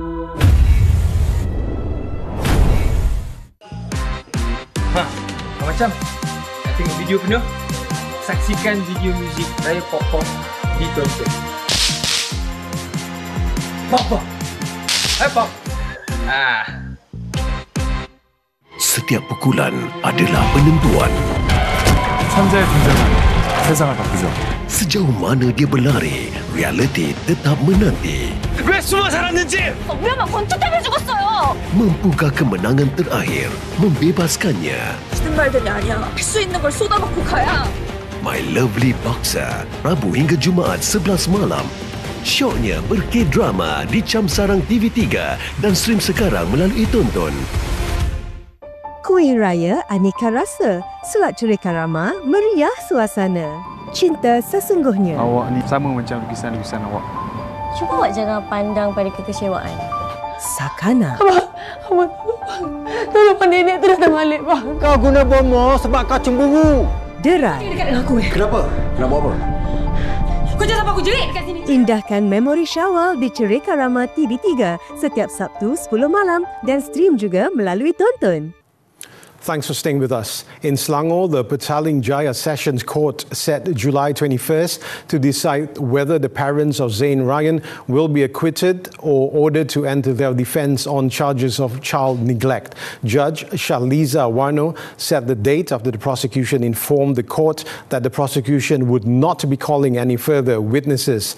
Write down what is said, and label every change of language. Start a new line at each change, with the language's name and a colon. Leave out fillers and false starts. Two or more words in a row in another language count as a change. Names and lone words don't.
Malay: Macam nak tengok video penuh, saksikan video muzik Raya Pop Pop di Tonton. Pop Pop. Hai Pop. Setiap pukulan adalah penentuan.
Korean: 천재의 등장은 세상을 바꾸죠.
Malay: Sejauh mana dia berlari, realiti tetap menanti.
Korean: 왜 숨어 살았는지! 위험한 권총 때문에 죽었어요!
Malay: Mampukah kemenangan terakhir membebaskannya?
Korean: 무슨 말들이 아니야. 할 수 있는 걸 쏟아놓고 가야.
Malay: My Lovely Boxer, Rabu hingga Jumaat 11 malam. Syoknya berke-drama di Cam Sarang TV3 dan stream sekarang melalui Tonton. Kuih Raya aneka rasa, surat cerita ramah, meriah suasana. Cinta sesungguhnya. Awak ni sama macam lukisan-lukisan awak. Cuba awak jangan pandang pada kekecewaan. Sakana. Abang, tolong nenek tu datang balik, bang. Kau guna bomo sebab kau cemburu. Derai. Dia dekat dengan aku. Kenapa? Nak buat apa? Kau jangan sampai aku jerit dekat sini. Indahkan memori Syawal di Cerita Ramah TV3 setiap Sabtu 10 malam dan stream juga melalui Tonton.
English: Thanks for staying with us. In Selangor, the Petaling Jaya Sessions Court set July 21st to decide whether the parents of Zayn Rayyan will be acquitted or ordered to enter their defence on charges of child neglect. Judge Shaliza Warno set the date after the prosecution informed the court that the prosecution would not be calling any further witnesses.